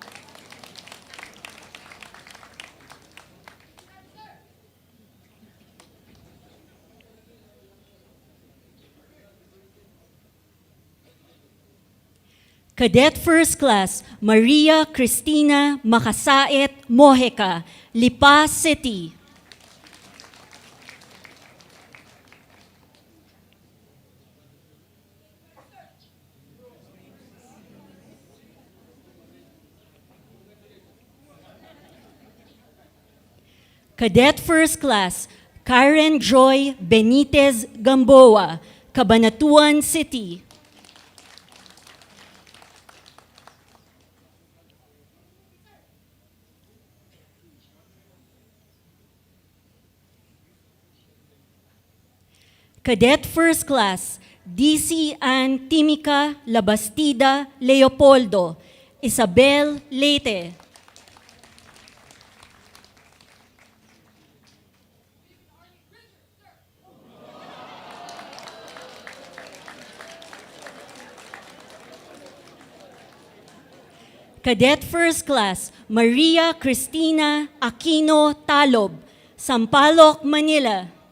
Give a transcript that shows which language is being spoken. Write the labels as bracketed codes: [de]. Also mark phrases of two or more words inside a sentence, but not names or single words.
[en] Cadet First Class, Maria Cristina Makasait Mojica, Lipa City. Cadet First Class, Karen Joy Benitez Gamboa, Cabanatuan City. Cadet First Class, DC Ann Timica Labastida Leopoldo, Isabel, Leyte. Cadet First Class, Maria Cristina Aquino Talob, Sampaloc, Manila.